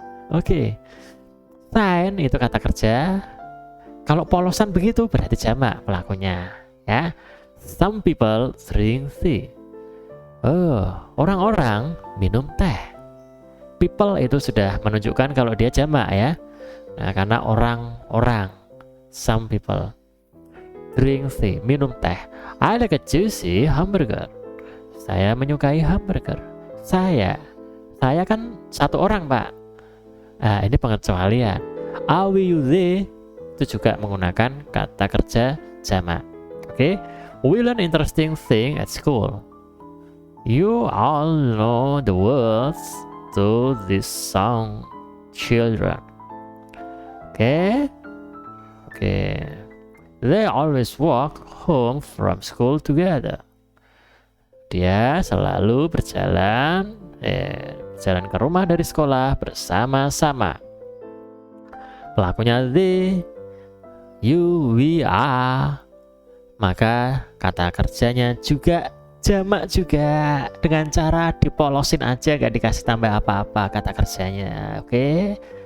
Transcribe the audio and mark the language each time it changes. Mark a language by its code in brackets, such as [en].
[id] Oke. Shine itu kata kerja. Kalau polosan begitu berarti jamak pelakunya, ya. [en] Some people drink tea. [id] Orang-orang minum teh. People itu sudah menunjukkan kalau dia jamak ya. Nah, karena orang-orang. [en] Some people drink tea, [id] minum teh. [en] I like a juicy hamburger. [id] Saya menyukai hamburger. Saya Saya kan satu orang, Pak. Nah, ini pengecualian. Are we, you, they itu juga menggunakan kata kerja jamak. Oke. [en] We learn interesting thing at school. You all know the words to this song, children. Oke. They always walk home from school together. [id] Dia selalu berjalan ke rumah dari sekolah bersama-sama. Pelakunya they, you, we, are. Maka kata kerjanya juga jamak juga, dengan cara dipolosin aja, gak dikasih tambah apa-apa kata kerjanya. Oke.